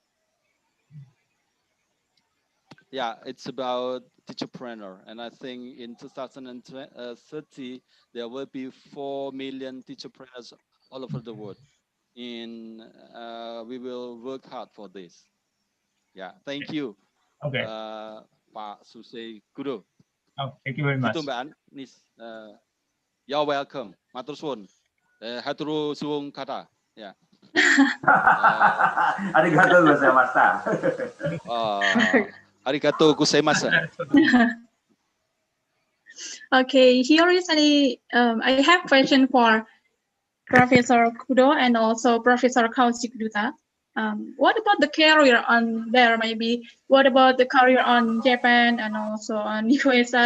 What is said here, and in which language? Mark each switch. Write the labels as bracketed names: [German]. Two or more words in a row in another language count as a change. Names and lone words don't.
[English] Yeah, it's about teacherpreneur, and I think in 2030 there will be 4 million teacherpreneurs all over the world. We will work hard for this. Yeah, thank you. Okay. [Indonesian] Pak Shuhei Kudo. [English] Oh, thank you very much. [Indonesian] Gitu Mbak Anis. [English] You're welcome. [Javanese] Matur suwun. Haturu suwung kata. Ya. [Japanese] Arigato gozaimashita. Arigato gozaimashita. [English] Okay, here is I have question for Professor Kudo and also Professor Khausik Dutta. What about the career on there? Maybe what about the career on Japan and also on USA?